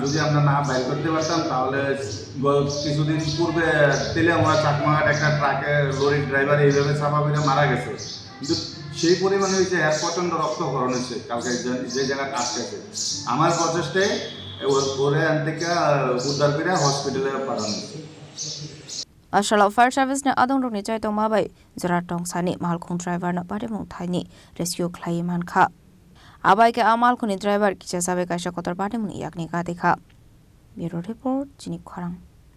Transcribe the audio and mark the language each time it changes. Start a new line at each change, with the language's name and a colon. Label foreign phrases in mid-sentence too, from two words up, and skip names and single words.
Bangla: যদি আমরা না বাইর করতে পারতাম তাহলে কিছুদিন পূর্বে তেলেমারা চাকমাঘাট একটা ট্রাকে লরির ড্রাইভার এইভাবে চাপা করে মারা গেছে। কিন্তু সেই পরিমাণে হয়েছে এর প্রচণ্ড রক্তক্ষরণ হয়েছে কালকে যে জায়গায় আটকেছে। আমার প্রচেষ্টায় ওরে থেকে উদ্ধার করে হসপিটালে পাঠানো হয়েছে।
Kok Borok: Ashala Fire Service ne Adongrok ni Chai Tongma bai Jara Tongsani Malkhung driver na Patimwng Thaini rescue Khlai Mankha Abai ke Malkhungni driver kicha sabe kaisha kotor Patimwng yakni ka dekha
English: Bureau Report
Kok Borok: Chini Khorang